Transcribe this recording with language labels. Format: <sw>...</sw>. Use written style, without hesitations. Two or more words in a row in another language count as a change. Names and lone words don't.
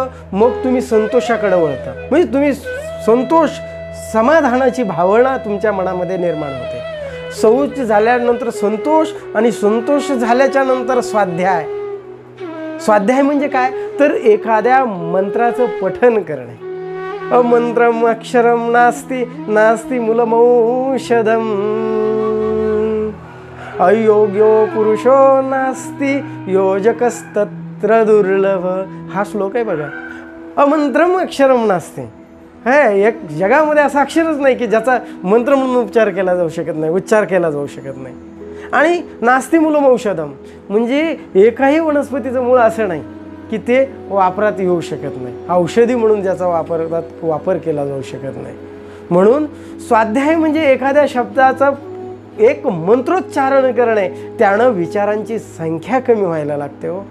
<mr>मग तुम्ही संतोषाकडे वळता. म्हणजे तुम्ही संतोष, समाधानाची भावना तुमच्या मनामध्ये निर्माण होते. शौच झाल्यानंतर संतोष, आणि संतोष झाल्याच्या नंतर स्वाध्याय. स्वाध्याय म्हणजे काय? तर एखाद्या मंत्राचं पठन करणे.</mr> <sa>अमंत्रम अक्षरम नास्ति नास्ति मूलमौषधम अयोग्यो पुरुषो नास्ति योजकस्तत्र दुर्लभ.</sa> <mr>हा श्लोक आहे बघा.</mr> <sa>अमंत्रम अक्षरम नास्ति.</sa> <mr>एक जगामध्ये असं अक्षरच नाही की ज्याचा मंत्र म्हणून उच्चार केला जाऊ शकत नाही. आणि</mr> <sa>नास्ति मूलम औषधम</sa> <mr>म्हणजे एकाही वनस्पतीचं मूळ असं नाही की ते वापरात येऊ शकत नाही, औषधी म्हणून ज्याचा वापर केला जाऊ शकत नाही. म्हणून स्वाध्याय म्हणजे एखाद्या शब्दाचा एक मंत्रोच्चारण करणे, त्यानं विचारांची संख्या कमी व्हायला लागते हो.</mr>